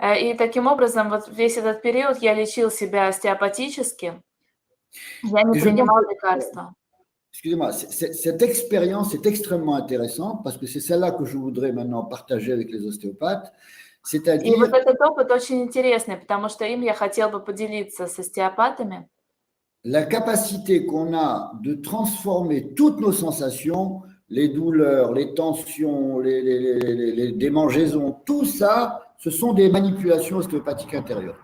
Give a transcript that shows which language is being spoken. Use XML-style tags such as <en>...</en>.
<ru>И таким образом, вот весь этот период я лечил себя остеопатически. Я не принимал лекарства.</ru> <fr>Excusez-moi, cette expérience est extrêmement intéressante parce que c'est celle-là que je voudrais maintenant partager avec les ostéopathes.</fr> <ru>И вот этот опыт очень интересный, потому что им я хотел бы поделиться с остеопатами.</ru> <fr>La capacité qu'on a de transformer toutes nos sensations, les douleurs, les tensions, les démangeaisons, tout ça, ce sont des manipulations ostéopathiques intérieures.</fr>